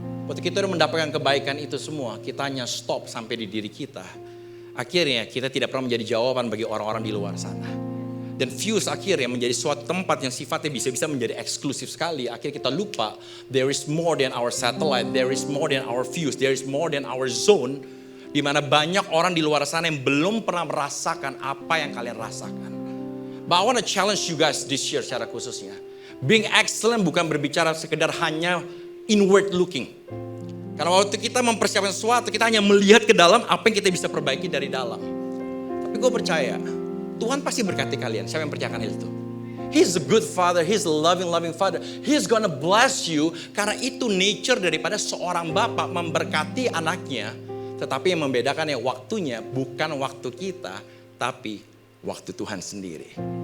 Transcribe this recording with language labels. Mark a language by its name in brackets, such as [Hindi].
[Indonesian] Waktu kita udah mendapatkan kebaikan itu semua, kita hanya stop sampai di diri kita. Akhirnya kita tidak pernah menjadi jawaban bagi orang-orang di luar sana. Dan Fuse akhirnya menjadi suatu tempat yang sifatnya bisa menjadi eksklusif sekali. Akhirnya kita lupa, [English] there is more than our satellite, there is more than our Fuse, there is more than our zone. [Indonesian] Di mana banyak orang di luar sana yang belum pernah merasakan apa yang kalian rasakan. [English] But I want to challenge you guys this year [Indonesian] secara khususnya. [English] Being excellent [Indonesian] bukan berbicara sekedar hanya inward looking. Karena waktu kita mempersiapkan sesuatu, kita hanya melihat ke dalam apa yang kita bisa perbaiki dari dalam. Tapi gue percaya, Tuhan pasti berkati kalian. Siapa yang percayakan hal itu? [English] He's a good father, He's a loving father. He's gonna bless you, [Indonesian] karena itu nature daripada seorang bapak memberkati anaknya. Tetapi yang membedakan ya waktunya bukan waktu kita, tapi waktu Tuhan sendiri.